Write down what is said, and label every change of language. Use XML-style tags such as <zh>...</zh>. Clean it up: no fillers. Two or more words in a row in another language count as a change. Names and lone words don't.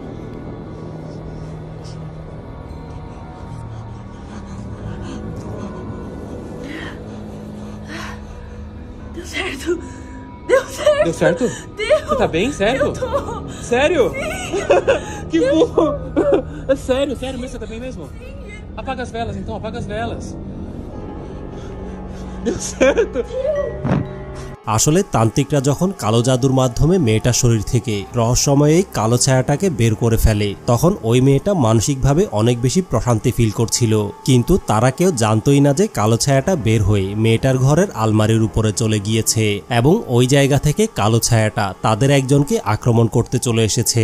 <pt>Deu certo. Deu certo. Deu certo? Deu. Você tá bem? Sério? Eu tô. Sério? Que bom! É sério, sério mesmo? Você tá bem mesmo? Apaga as velas então, apaga as velas. Deu certo!</pt> <bn>আসলে তান্ত্রিকরা যখন কালো জাদুর মাধ্যমে মেয়েটার শরীর থেকে রহস্যময় এই কালো ছায়াটাকে বের করে ফেলে, তখন ওই মেয়েটা মানসিকভাবে অনেক বেশি প্রশান্তি ফিল করছিল। কিন্তু তারা কেউ জানতোই না যে কালো ছায়াটা বের হয়ে মেয়েটার ঘরের আলমারির উপরে চলে গিয়েছে এবং ওই জায়গা থেকে কালো ছায়াটা তাদের একজনকে আক্রমণ করতে চলে এসেছে।</bn>